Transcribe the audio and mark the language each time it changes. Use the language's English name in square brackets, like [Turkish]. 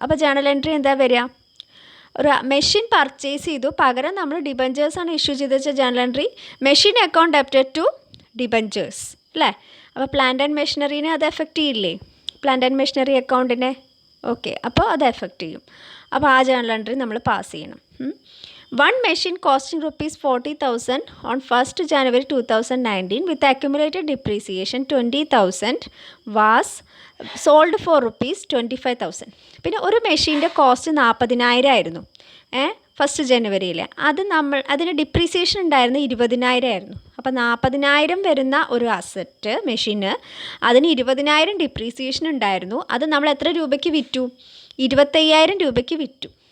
[Malayalam] അപ്പോൾ journal entry എന്താ വരിക? ഒരു മെഷീൻ പർച്ചേസ് ചെയ്തു, പകരം നമ്മൾ ഡിബഞ്ചേഴ്സാണ് ഇഷ്യൂ ചെയ്ത് വെച്ച journal entry [English] machine account debited to debentures [Malayalam] അല്ലേ. അപ്പോൾ പ്ലാന്റ് ആൻഡ് മെഷീനറീനെ അത് എഫക്റ്റ് ചെയ്യില്ലേ, പ്ലാന്റ് ആൻഡ് മെഷീനറി അക്കൗണ്ടിനെ? ഓക്കെ, അപ്പോൾ അത് എഫക്റ്റ് ചെയ്യും. അപ്പോൾ ആ ജേണൽ എൻട്രി നമ്മൾ പാസ് ചെയ്യണം. [English] One machine costing rupees 40,000 on 1st January 2019 with accumulated depreciation 20,000 was sold for rupees 25,000. [Malayalam] പിന്നെ ഒരു മെഷീൻ്റെ കോസ്റ്റ് 40,000 ആയിരുന്നു ഫസ്റ്റ് ജനുവരിയിൽ. അതിന് ഡിപ്രീസിയേഷൻ ഉണ്ടായിരുന്നു 20,000 ആയിരുന്നു. അപ്പോൾ 40,000 വരുന്ന ഒരു അസറ്റ് മെഷീന്, അതിന് 20,000 ഡിപ്രീസിയേഷൻ ഉണ്ടായിരുന്നു. അത് നമ്മൾ എത്ര രൂപയ്ക്ക് വിറ്റു? 25,000 രൂപയ്ക്ക് വിറ്റു.